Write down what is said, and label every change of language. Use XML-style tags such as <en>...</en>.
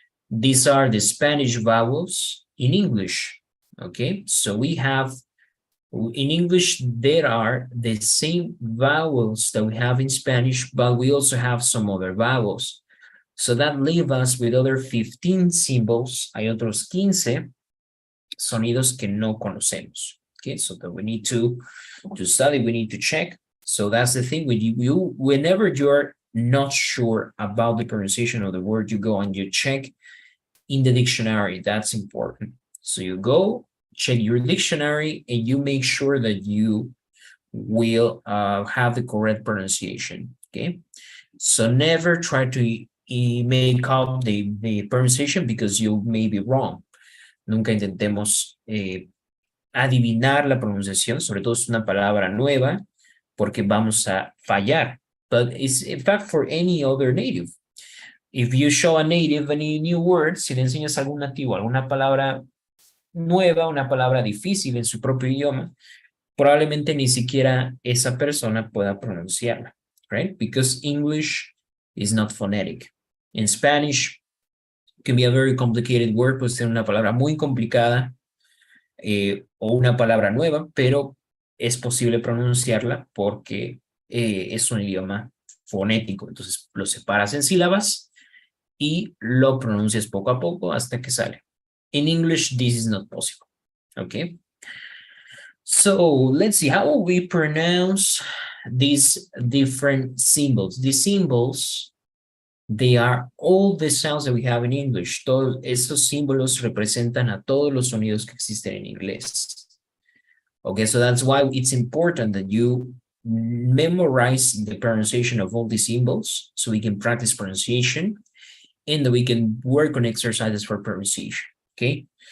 <en>These are the Spanish vowels in English, okay? So we have, in English, there are the same vowels that we have in Spanish, but we also have some other vowels. So that leaves us with other 15 symbols.</en> <es>Hay otros 15 sonidos que no conocemos.</es> <en>Okay, so that we need to study, we need to check. So that's the thing, whenever you're not sure about the pronunciation of the word, you go and you check in the dictionary. That's important. So you go, check your dictionary, and you make sure that you will have the correct pronunciation, okay? So never try to make up the pronunciation because you may be wrong.</en> <es>Nunca intentemos adivinar la pronunciación, sobre todo si es una palabra nueva, porque vamos a fallar.</es> <en>But it's in fact for any other native. If you show a native any new word,</en> <es>si le enseñas a algún nativo alguna palabra nueva, una palabra difícil en su propio idioma, probablemente ni siquiera esa persona pueda pronunciarla, right?</es> <en>Because English is not phonetic. In Spanish, can be a very complicated word,</en> <es>puede ser una palabra muy complicada o una palabra nueva, pero es posible pronunciarla porque es un idioma fonético. Entonces lo separas en sílabas y lo pronuncias poco a poco hasta que sale.</es> <en>In English, this is not possible. Okay. So let's see, how will we pronounce these different symbols? These symbols, they are all the sounds that we have in English.</en> <es>Todos estos símbolos representan a todos los sonidos que existen en inglés.</es> <en>Okay, so that's why it's important that you memorize the pronunciation of all the symbols so we can practice pronunciation and that we can work on exercises for pronunciation, okay?</en>